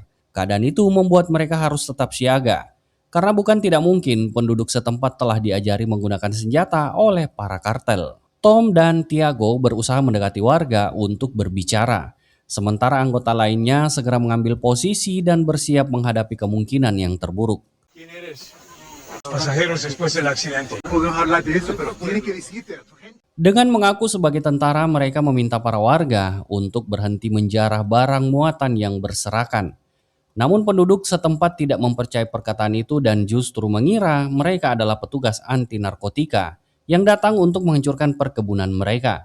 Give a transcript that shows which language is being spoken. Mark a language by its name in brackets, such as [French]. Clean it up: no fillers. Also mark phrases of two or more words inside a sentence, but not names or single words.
[Indonesian] Keadaan itu membuat mereka harus tetap siaga. Karena bukan tidak mungkin penduduk setempat telah diajari menggunakan senjata oleh para kartel. Tom dan Tiago berusaha mendekati warga untuk berbicara. Sementara anggota lainnya segera mengambil posisi dan bersiap menghadapi kemungkinan yang terburuk. [Spanish] Pasajeros después del accidente. Podemos hablar de eso, pero tienen que decirte a tu gente. [Indonesian] Dengan mengaku sebagai tentara, mereka meminta para warga untuk berhenti menjarah barang muatan yang berserakan. Namun penduduk setempat tidak mempercayai perkataan itu dan justru mengira mereka adalah petugas anti narkotika yang datang untuk menghancurkan perkebunan mereka.